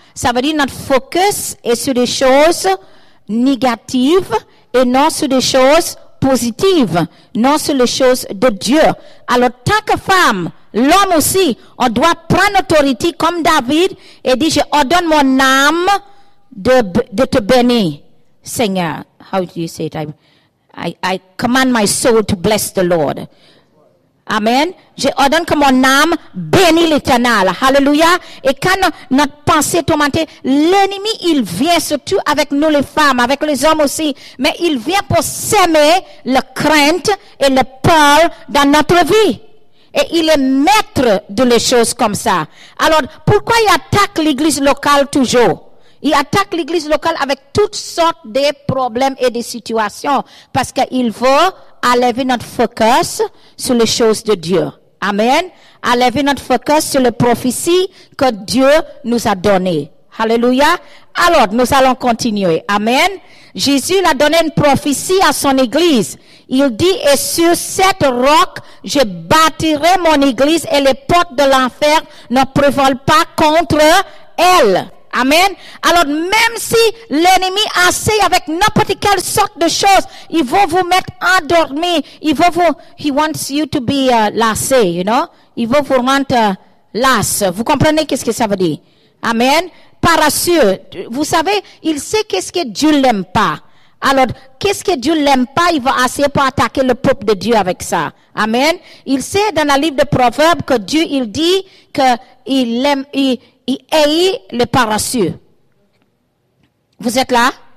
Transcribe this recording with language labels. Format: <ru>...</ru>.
<fr>Ça veut dire notre focus est sur des choses négatives et non sur des choses positives, non sur les choses de Dieu. Alors, tant que femme, l'homme aussi, on doit prendre autorité comme David et dire, je ordonne mon âme de te bénir.</fr> <en>Seigneur, how do you say it? I command my soul to bless the Lord. Amen.</en> <fr>Je ordonne que mon âme bénisse l'Éternel. Hallelujah. Et quand notre pensée est tourmentée, l'ennemi, il vient surtout avec nous les femmes, avec les hommes aussi, mais il vient pour semer la crainte et la peur dans notre vie. Et il est maître de les choses comme ça. Alors, pourquoi il attaque l'église locale toujours? Il attaque l'église locale avec toutes sortes de problèmes et de situations. Parce qu'il veut enlever notre focus sur les choses de Dieu. Amen. Enlever notre focus sur les prophéties que Dieu nous a données. Alléluia. Alors, nous allons continuer. Amen. Jésus a donné une prophétie à son église. Il dit, et sur cette roc, je bâtirai mon église et les portes de l'enfer ne prévalent pas contre elle. Amen. Alors, même si l'ennemi essaie avec n'importe quelle sorte de choses, il va vous mettre endormi.</fr> <en>He wants you to be lassé, you know.</en> <fr>Il va vous rendre lasse. Vous comprenez qu'est-ce que ça veut dire? Amen. Parasseux. Vous savez, il sait qu'est-ce que Dieu l'aime pas. Alors, qu'est-ce que Dieu l'aime pas? Il va essayer pour attaquer le peuple de Dieu avec ça. Amen. Il sait dans le livre de Proverbes que Dieu, il dit qu'il aime, il hait les parasseux. Vous êtes là?</fr>